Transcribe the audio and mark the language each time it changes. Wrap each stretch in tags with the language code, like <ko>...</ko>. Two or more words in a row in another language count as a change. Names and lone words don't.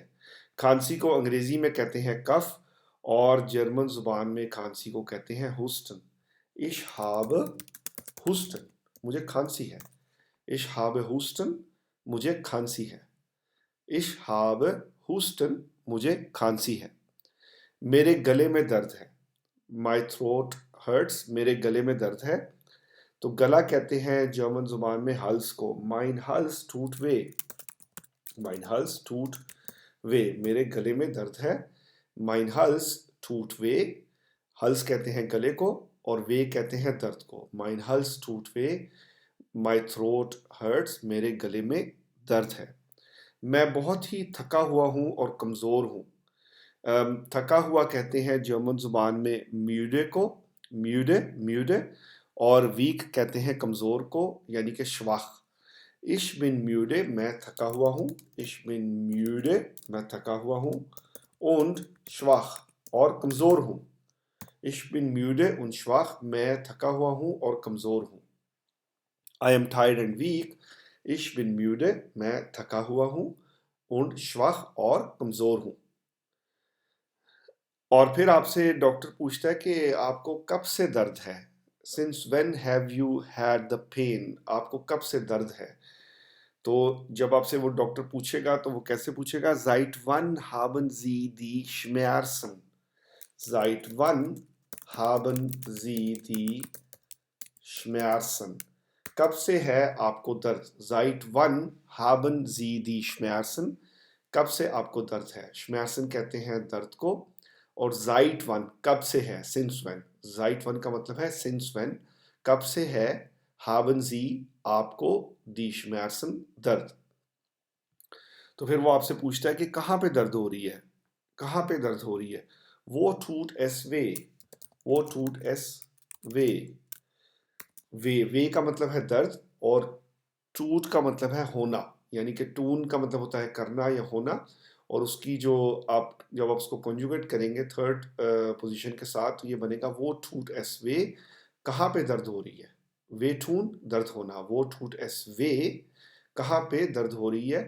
<hi>खांसी को अंग्रेज़ी में कहते हैं कफ़, और जर्मन ज़ुबान में खांसी को कहते हैं हुस्टन।</hi> <de>Ich habe Husten।</de> <hi>मुझे खांसी है।</hi> <de>Ich habe Husten।</de> <hi>मुझे खांसी है।</hi> <de>Ich habe Husten।</de> <hi>मुझे खांसी है। मेरे गले में दर्द है।</hi> <en>My throat hurts।</en> <hi>मेरे गले में दर्द है। तो गला कहते हैं जर्मन ज़ुबान में हल्स को।</hi> <de>Mein Hals tut weh। Mein Hals tut weh।</de> <hi>मेरे गले में दर्द है।</hi> <de>Mein Hals tut weh।</de> <hi>हल्स कहते हैं गले को और वे कहते हैं दर्द को।</hi> <de>Mein Hals tut weh,</de> <en>my throat hurts,</en> <hi>मेरे गले में दर्द है। मैं बहुत ही थका हुआ हूँ और कमज़ोर हूँ। थका हुआ कहते हैं जर्मन ज़ुबान में म्यूडे को, म्यूडे म्यूडे, और वीक कहते हैं कमज़ोर को, यानी कि श्वाख।</hi> <de>ich bin müde,</de> <hi>मैं थका हुआ हूँ।</hi> <de>ich bin müde,</de> <hi>मैं थका हुआ हूँ।</hi> <de>und schwach,</de> <hi>और कमज़ोर हूँ।</hi> <de>Ich bin müde und schwach,</de> <hi>मैं थका हुआ हूँ और कमज़ोर हूँ।</hi> <en>I am tired and weak,</en> <de>ich bin müde,</de> <hi>मैं थका हुआ हूँ।</hi> <de>und schwach,</de> <hi>और कमज़ोर हूँ। और फिर आपसे डॉक्टर पूछता है कि आपको कब से दर्द है।</hi> <en>Since when have you had the pain?</en> <hi>आपको कब से दर्द है। तो जब आपसे वो डॉक्टर पूछेगा तो वो कैसे पूछेगा।</hi> <de>Seit wann haben Sie die Schmerzen? Seit wann haben Sie die Schmerzen?</de> <hi>कब से है आपको दर्द।</hi> <de>Seit wann haben Sie die Schmerzen?</de> <hi>कब से आपको दर्द है। Schmerzen कहते हैं दर्द को, और</hi> <de>seit wann</de> <hi>कब से है,</hi> <en>since when।</en> <de>seit wann</de> <hi>का मतलब है</hi> <en>since when,</en> <hi>कब से है,</hi> <de>haben Sie</de> <hi>आपको,</hi> <de>die Schmerzen</de> <hi>दर्द। तो फिर वो आपसे पूछता है कि कहाँ पे दर्द हो रही है, कहाँ पे दर्द हो रही है।</hi> <de>वो tut es weh, वो tut es weh।</de> <hi>वे का मतलब है दर्द, और टूट का मतलब है होना, यानी कि टून का मतलब होता है करना या होना, और उसकी जो आप जब आप उसको कॉन्जुगेट करेंगे थर्ड पोजीशन के साथ तो ये बनेगा वो</hi> <de>tut es weh.</de> <hi>कहाँ पे दर्द हो रही है,</hi> <de>weh tun</de> <hi>दर्द होना, वो</hi> <de>tut es weh</de> <hi>कहाँ पे दर्द हो रही है।</hi>